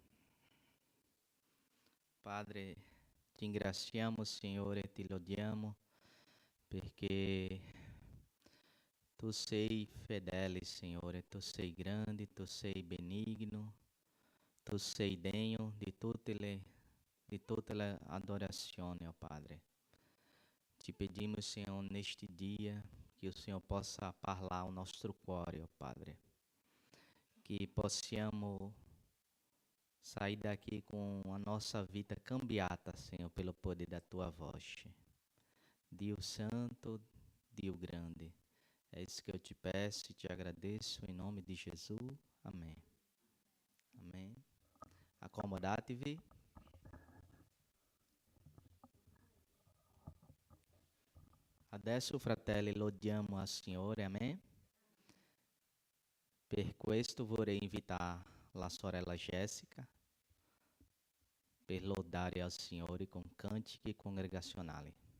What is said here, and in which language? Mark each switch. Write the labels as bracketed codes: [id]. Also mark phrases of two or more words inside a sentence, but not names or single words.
[it] Padre, ti ringraziamo, Signore, ti lodiamo perché tu sei fedele, Signore, tu sei grande, tu sei benigno, tu sei degno di tutte le adorazioni, [pt] ó Padre. Te pedimos, Senhor, neste dia, que o Senhor possa falar ao nosso cuore, ó Padre. Que possamos sair daqui com a nossa vida cambiata, Senhor, pelo poder da Tua voz. Deus Santo, Deus Grande. É isso que eu te peço e te agradeço em nome de Jesus. Amém. Amém. [it] Accomodate-vi. Adesso, fratelli, lodiamo al Signore, amém? Per questo vorrei invitare la sorella Jéssica per lodare al Signore con cantichi congregazionali.